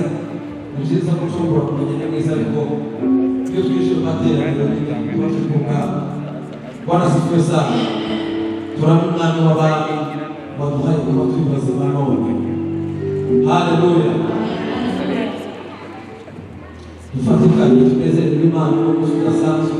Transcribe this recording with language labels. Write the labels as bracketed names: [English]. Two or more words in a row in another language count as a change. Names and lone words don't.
[Kinyarwanda] Ni byiza ko ushobora kumenya neza ariko iyo twishyura amateraniro tuba turi kumwe. [Swahili] Bwana asifiwe sana. [Kinyarwanda] Turabona umwami w'abami waduhaye kuba turi bazima none. Haleluya. Dufatikanye tunezererwe Imana n'umunsi udasanzwe.